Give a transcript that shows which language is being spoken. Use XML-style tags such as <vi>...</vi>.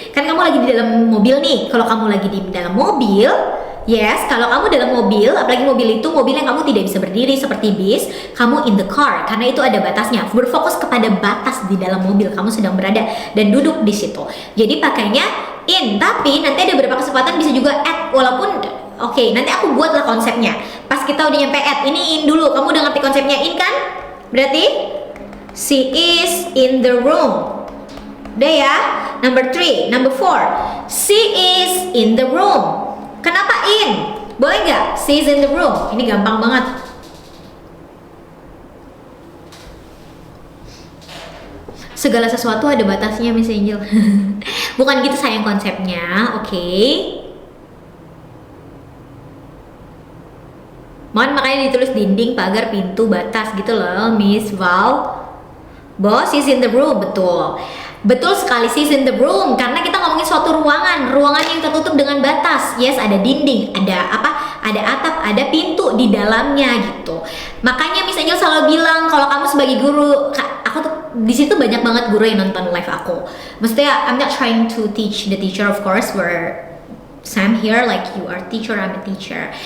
<id>Kan kamu lagi di dalam mobil nih. Kalau kamu lagi di dalam mobil, yes, kalau kamu dalam mobil, apalagi mobil itu mobil yang kamu tidak bisa berdiri seperti bis, kamu</id> <en>in the car</en> <id>karena itu ada batasnya. Berfokus kepada batas di dalam mobil kamu sedang berada dan duduk di situ. Jadi pakainya in, tapi nanti ada beberapa kesempatan bisa juga at, walaupun oke, nanti aku buatlah konsepnya. Pas kita udah nyampe at, ini in dulu. Kamu udah ngerti konsepnya in kan? Berarti</id> <en>she is in the room.</en> <id>Udah ya.</id> <en>Number 4, she is in the room.</en> <id>Kenapa in? Boleh nggak?</id> <en>She is in the room.</en> <id>Ini gampang banget. Segala sesuatu ada batasnya, Miss Angel. Bukan gitu sayang konsepnya, oke? Mohon makanya ditulis dinding, pagar, pintu, batas gitu loh, Miss Val.</id> <en>Boss is in the room,</en> <id>betul. Betul sekali,</id> <en>she's in the room.</en> <id>Karena kita ngomongin suatu ruangan yang tertutup dengan batas. Yes, ada dinding, ada apa? Ada atap, ada pintu di dalamnya gitu. Makanya Miss Angel selalu bilang kalau kamu sebagai guru, aku tuh di situ banyak banget guru yang nonton live aku. Maksudnya</id> <en>I'm not trying to teach the teacher, of course, where Sam here, like you are teacher, I'm a teacher.</en>